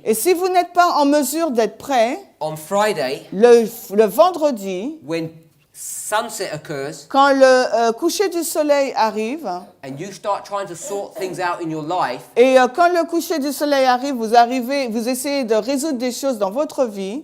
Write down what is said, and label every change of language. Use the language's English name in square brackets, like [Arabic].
[French] Et si vous n'êtes pas en mesure d'être prêt, [English] on Friday, [French] le vendredi, [English] when sunset occurs [French] quand le coucher du soleil arrive, [English] and you start trying to sort things out in your life, [French] et quand le coucher du soleil arrive, vous essayez de résoudre des choses dans votre vie,